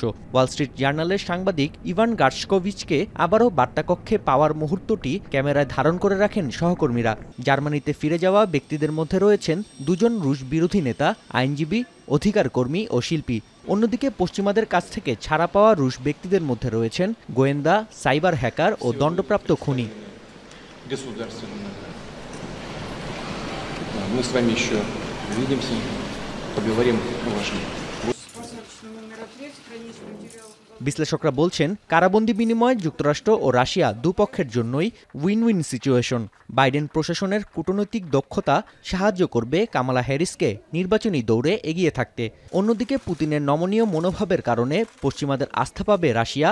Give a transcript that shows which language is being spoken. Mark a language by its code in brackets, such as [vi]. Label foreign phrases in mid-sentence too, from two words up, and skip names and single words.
[bn] ওয়াল স্ট্রিট জার্নালের সাংবাদিক ইভান গার্শকোভিচকে আবারও বার্তাকক্ষে পাওয়ার মুহূর্তটি ক্যামেরায় ধারণ করে রাখেন সহকর্মীরা। জার্মানিতে ফিরে যাওয়া ব্যক্তিদের মধ্যে রয়েছেন 2 জন রুশ বিরোধী নেতা, আইনজীবী, অধিকার কর্মী ও শিল্পী। অন্যদিকে পশ্চিমাদের কাছ থেকে ছাড়া পাওয়া রুশ ব্যক্তিদের মধ্যে রয়েছেন গোয়েন্দা, সাইবার হ্যাকার ও দণ্ডপ্রাপ্ত খুনি। [ru] Мы с вами еще увидимся, поговорим о вашем. [bn] বিশ্লেষকরা বলছেন, কারাবন্দী বিনিময়ে যুক্তরাষ্ট্র ও রাশিয়া দুপক্ষের জন্যই [en] win win situation. [bn] বাইডেন প্রশাসনের কূটনৈতিক দক্ষতা সাহায্য করবে কামালা হ্যারিসকে নির্বাচনী দৌড়ে এগিয়ে থাকতে। অন্যদিকে পুতিনের নমনীয় মনোভাবের কারণে পশ্চিমাদের আস্থা পাবে রাশিয়া।